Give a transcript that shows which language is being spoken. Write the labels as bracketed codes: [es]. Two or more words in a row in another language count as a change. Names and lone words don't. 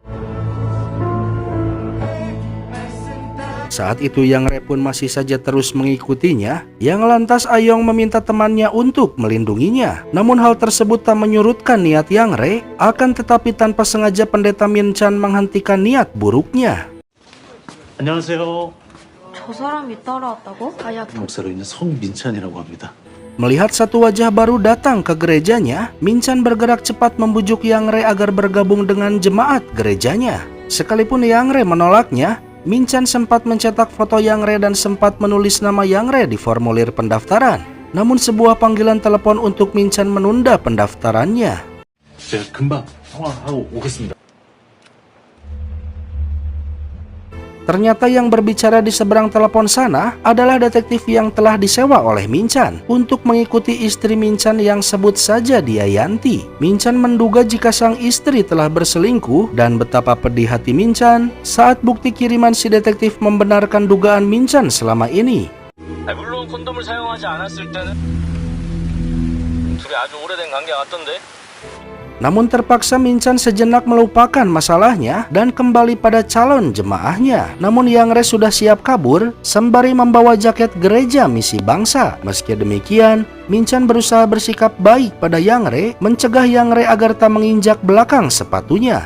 [id] Saat itu Yang Re pun masih saja terus mengikutinya, yang lantas Ayong meminta temannya untuk melindunginya. Namun hal tersebut tak menyurutkan niat Yang Re, akan tetapi tanpa sengaja pendeta Min Chan menghentikan niat buruknya. [ko] 안녕하세요. 저 사람이 따라왔다고? 목사로 있는 송민찬이라고 합니다. [id] Melihat satu wajah baru datang ke gerejanya, Min Chan bergerak cepat membujuk Yang Re agar bergabung dengan jemaat gerejanya. Sekalipun Yang Re menolaknya, Min Chan sempat mencetak foto Yang Re dan sempat menulis nama Yang Re di formulir pendaftaran. Namun sebuah panggilan telepon untuk Min Chan menunda pendaftarannya. [ko] 제가 금방 통화하고 오겠습니다. [id] Ternyata yang berbicara di seberang telepon sana adalah detektif yang telah disewa oleh Min Chan untuk mengikuti istri Min Chan yang sebut saja dia Yanti. Min Chan menduga jika sang istri telah berselingkuh dan betapa pedih hati Min Chan saat bukti kiriman si detektif membenarkan dugaan Min Chan selama ini. [ko] 물론 콘돔을 사용하지 않았을 때는 둘이 아주 오래된 관계 같던데. [id] Namun terpaksa Min Chan sejenak melupakan masalahnya dan kembali pada calon jemaahnya. Namun Yang Re sudah siap kabur sembari membawa jaket gereja Misi Bangsa. Meski demikian, Min Chan berusaha bersikap baik pada Yang Re, mencegah Yang Re agar tak menginjak belakang sepatunya.